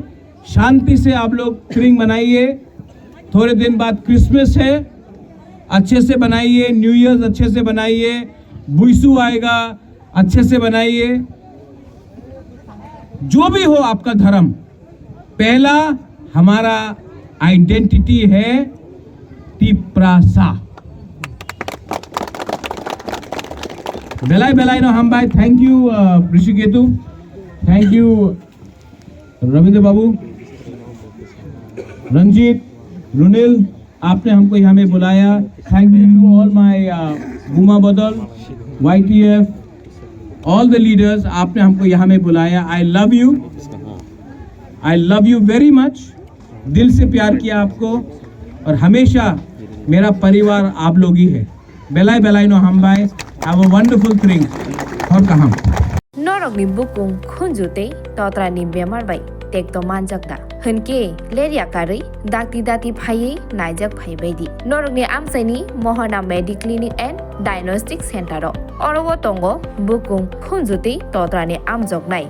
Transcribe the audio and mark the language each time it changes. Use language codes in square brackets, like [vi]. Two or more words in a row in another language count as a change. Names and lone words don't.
[hi] शांति से आप लोग त्रिंग मनाइए। थोड़े दिन बाद क्रिसमस है, अच्छे से बनाइए। [en] New Year [hi] अच्छे से बनाइए। बुइसू आएगा, अच्छे से बनाइए। जो भी हो आपका धर्म, पहला हमारा आइडेंटिटी है तिपरासा। [trp] बेलाई बेलाई नो हम भाई। [en] Thank you [hi] ऋषिकेतु, [en] Thank you [hi] रविंद्र बाबू, रंजीत, रुनिल, आपने हमको यहाँ में बुलाया। [en] Thank you to all my बुमा बदल, YTF, all the leaders, [hi] आपने हमको यहाँ में बुलाया। [en] I love you very much. [hi] दिल से प्यार किया आपको, और हमेशा मेरा परिवार आप लोग ही है। [trp] बेलाई बेलाई नो हम भाई। [en] Have a wonderful thing. [trp] Hor kaham. Norok ni bukung khunjute totra ni bemar bai tek to manjakda. Hunke leria kari dati phai naijak phai baidi. Norok ni amsaini Mohana Mediclinic and Diagnostic Center ro. Orowo tongo bukung khunjute totra ni amjok nai.